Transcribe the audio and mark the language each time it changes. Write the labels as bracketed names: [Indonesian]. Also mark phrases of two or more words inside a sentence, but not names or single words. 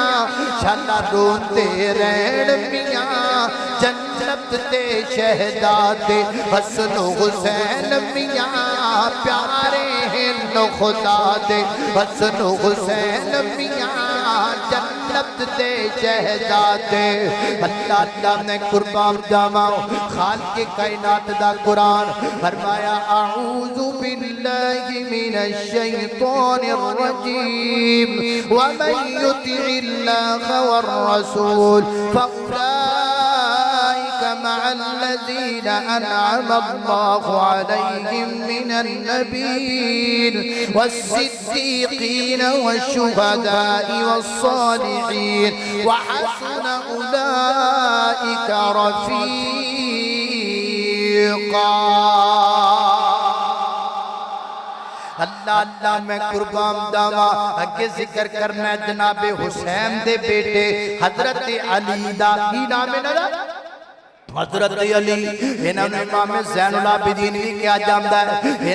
[Punjabi] शाला रोते रहन मियां जन्नत दे शहजादे हसन हुसैन मियां प्यारे हिन खुदा دے حسن حسین میاں جنت دے شہزادے اللہ اللہ نے قربان جاوا خالق کائنات دا قرآن فرمایا [Arabic] أعوذ بالله من الشيطان الرجيم ومن يطع الله والرسول مع الذين أنعم الله عليهم من النبيين والصديقين والشهداء والصالحين وحسن أولئك رفيقا [Punjabi] اللہ اللہ میں قربان داوا اگے ذکر کرنا ہے جناب حسین دے بیٹے حضرت علی دا کی نام ہے نا حضرت علی انہوں نے امام زین العابدین بھی کیا جامدہ ہے انہوں